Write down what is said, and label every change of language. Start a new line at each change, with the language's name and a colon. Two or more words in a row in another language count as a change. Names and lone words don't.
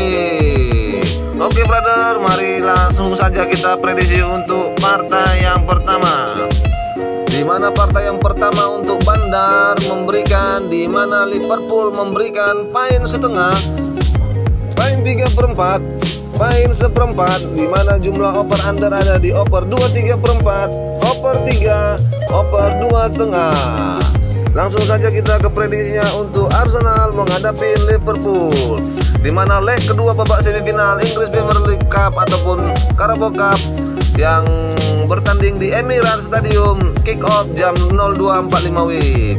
Indonesian: Oke brother, mari langsung saja kita prediksi untuk partai yang pertama. Di mana partai yang pertama untuk Bandar memberikan, di mana Liverpool memberikan poin setengah, poin 3/4, poin seperempat, di mana jumlah
English: over under
Indonesian: ada di over 2/3/4, over 3, over 2,5. Langsung saja kita ke prediksinya untuk Arsenal menghadapi Liverpool, di mana leg kedua babak semifinal Inggris Premier League Cup ataupun Carabao Cup yang bertanding di Emirates Stadium,
English: kick off
Indonesian: jam 02.45 WIB.